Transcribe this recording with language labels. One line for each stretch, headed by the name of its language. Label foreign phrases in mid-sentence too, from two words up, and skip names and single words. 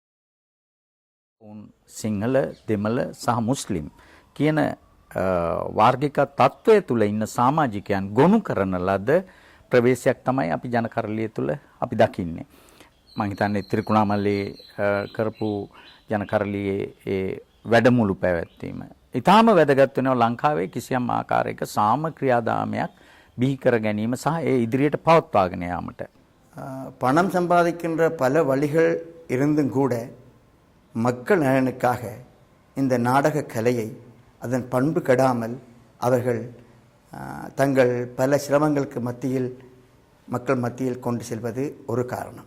Sinhala: සිංහල, දෙමළ සහ මුස්ලිම් කියන වාර්ගික තත්ත්වය තුළ ඉන්න සමාජිකයන් ගොනු කරන ලද ප්‍රවේශයක් තමයි අපි ජනකරලිය තුළ අපි දකින්නේ. මම හිතන්නේ ත්‍රිකුණාමලයේ කරපු ජනකරලියේ ඒ වැඩමුළු පැවැත්වීම ඊටාම වැදගත් වෙනවා ලංකාවේ කිසියම් ආකාරයක සාම ක්‍රියාදාමයක් බිහි කර ගැනීම සහ ඒ ඉදිරියට පවත්වාගෙන යාමට.
Tamil: பணம் சம்பாதிக்கின்ற பல வழிகள் இருந்தும் கூட மக்கள் நலனுக்காக இந்த நாடக கலையை அதன் பண்பு கெடாமல் அவர்கள் தங்கள் பல சிரமங்களுக்கு மத்தியில் மக்கள் மத்தியில் கொண்டு செல்வது ஒரு காரணம்.